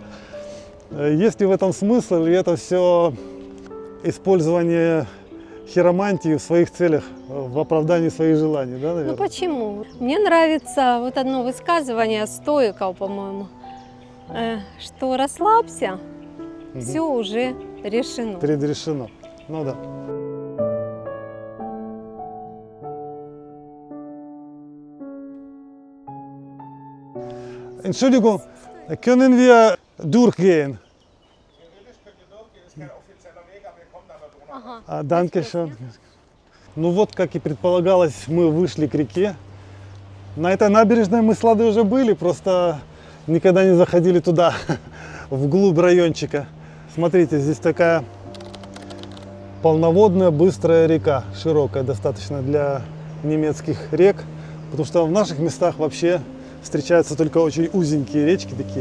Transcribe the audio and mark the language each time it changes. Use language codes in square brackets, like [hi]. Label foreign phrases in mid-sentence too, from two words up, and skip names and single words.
[ru] Есть ли в этом смысл, или это все использование хиромантии в своих целях, в оправдании своих желаний, да, наверное? Ну почему? Мне нравится вот одно высказывание стоиков, по-моему, что расслабься, все уже решено. Предрешено. Ну да. [de] Entschuldigung, können wir durchgehen? Danke schön. [ru] Ну вот, как и предполагалось, мы вышли к реке. На этой набережной мы с Ладой уже были, просто никогда не заходили туда, вглубь райончика. Смотрите, здесь такая полноводная, быстрая река, широкая достаточно для немецких рек, потому что в наших местах вообще встречаются только очень узенькие речки такие.